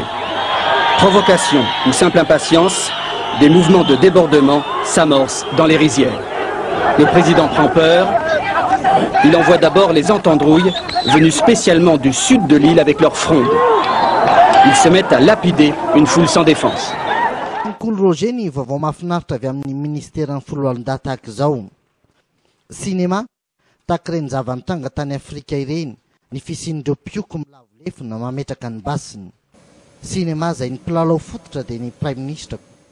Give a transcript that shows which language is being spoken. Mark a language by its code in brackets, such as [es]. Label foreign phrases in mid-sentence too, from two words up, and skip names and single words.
[fr] Provocation ou simple impatience, des mouvements de débordement s'amorcent dans les rizières. Le président prend peur. Il envoie d'abord les entendrouilles venus spécialement du sud de l'île avec leurs frondes. Ils se mettent à lapider une foule sans défense. [mg] Kolo Roger ny vaovao mahafinaritra avy amin'ny ministera ny foloalindahy tahaka izao. Sinema tahaka ireny zavan-tranga tany Afrika ireny ny fisian'ireo pioko milavo lefina mametraka ny basiny. Sinema izay ny mpilalao fototra dia ny [fr] Prime Ministre